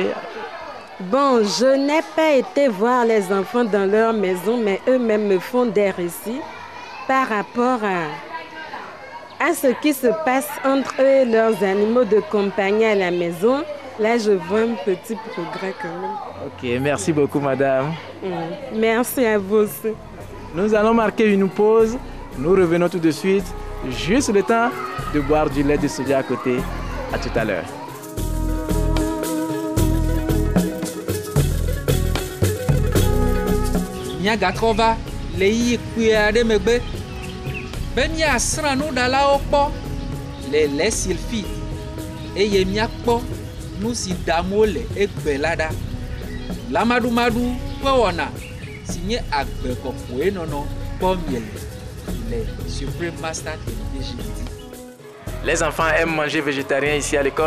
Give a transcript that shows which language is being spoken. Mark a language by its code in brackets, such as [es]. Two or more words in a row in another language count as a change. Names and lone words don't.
[fr] Bon, je n'ai pas été voir les enfants dans leur maison, mais eux-mêmes me font des récits par rapport à ce qui se passe entre eux et leurs animaux de compagnie à la maison. Là, je vois un petit progrès quand même. Ok, merci beaucoup, madame. Merci à vous aussi. Nous allons marquer une pause. Nous revenons tout de suite. Juste le temps de boire du lait de soja à côté. À tout à l'heure. [ee] Miagatrova le yi kpui aɖe megbe be miasrã nuɖalawo kpɔ le [fr] lait sulfite [ee] eye miakpɔ nu si ɖam wole egbe la ɖa. Lamaɖumaɖu ƒe wɔna si nye agbe kɔkɔe nɔnɔ kpɔ miele le Supreme Master Television. [fr] Les enfants aiment manger végétarien ici à l'école?